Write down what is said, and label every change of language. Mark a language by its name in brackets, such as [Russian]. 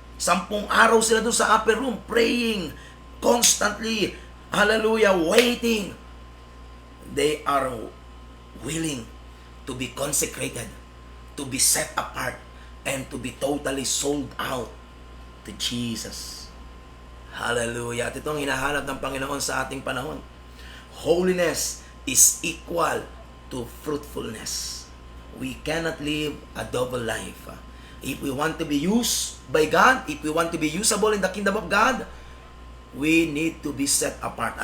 [English] 10 [Filipino] araw sila doon sa [English] upper room, praying, constantly, hallelujah, waiting. They are willing to be consecrated, to be set apart, and to be totally sold out to Jesus. [Filipino] Hallelujah. At itong hinahanap ng Panginoon sa ating panahon. [English] Holiness is equal to fruitfulness. We cannot live a double life. If we want to be used by God, if we want to be usable in the kingdom of God, we need to be set apart.